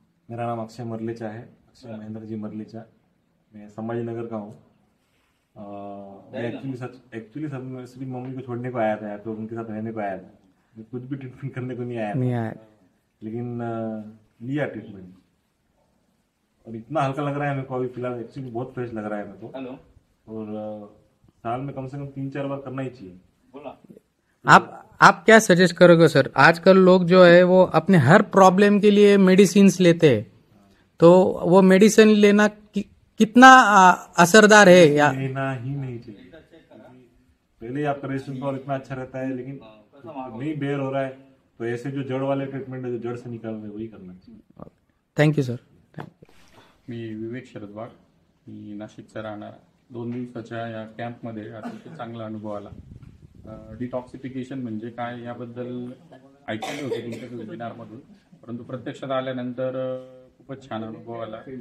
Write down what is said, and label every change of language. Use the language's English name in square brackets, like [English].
[Hindi] मेरा नाम अक्षय मरलेचा है, अक्षय महेंद्र जी मरलेचा. मैं संभाजी नगर का हूँ. मैं एक्चुअली सिर्फ मम्मी को छोड़ने को आया था, तो उनके साथ रहने को आया था. मैं कुछ भी ट्रीटमेंट करने को नहीं आया. लेकिन लिया ट्रीटमेंट और इतना हल्का लग रहा है मेरे को अभी फिलहाल. एक्चुअली बहुत फ्रेश लग रहा है मेरे को. और साल में कम से कम 3-4 बार करना ही चाहिए. आप क्या सजेस्ट करोगे सर? आजकल लोग जो है वो अपने हर प्रॉब्लम के लिए मेडिसिन लेते हैं, तो वो मेडिसिन लेना कितना असरदार है या लेना ही नहीं चाहिए. पहले आपका रेजिस्टेंस पावर इतना अच्छा रहता है, लेकिन नहीं बेयर हो रहा है तो ऐसे जो जड़ वाले ट्रीटमेंट है, जो जड़ से निकाल रहे वही करना चाहिए. [English] Thank you sir. [Marathi] मी विवेक शरद वाघ, मी नाशिकचा राहणार. 2 दिवसाच्या या कॅम्पमध्ये अतिशय चांगला अनुभव आला. डिटॉक्सिफिकेशन म्हणजे काय याबद्दल ऐकले होते तुमच्या वेबिनारमधून, परंतु प्रत्यक्षात आल्यानंतर खूपच खूपच छान अनुभव आला.